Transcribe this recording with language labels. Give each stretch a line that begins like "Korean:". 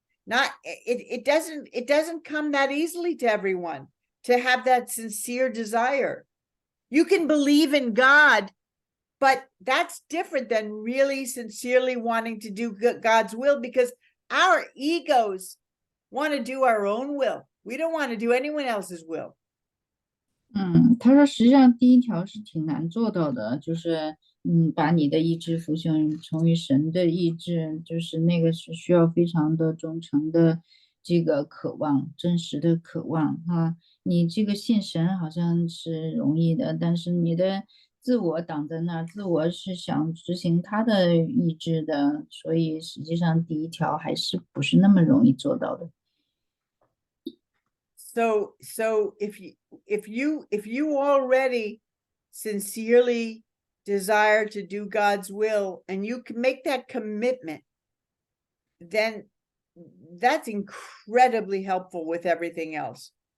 English: It doesn't come that easily to everyone to have that sincere desire. You can believe in God, but that's different than really sincerely wanting to do God's will, because our egos want to do our own will. We don't want to do anyone else's will.
Chinese: 他说实际上第1条是挺难做到的，就是把你的意志服从于神的意志，就是那个是需要非常的忠诚的这个渴望，真实的渴望啊。你这个信神好像是容易的，但是你的自我挡在那儿，自我是想执行他的意志的，所以实际上第1条还是不是那么容易做到的。
English: So if you already sincerely desire to do God's will and you can make that commitment, then that's incredibly helpful with everything else.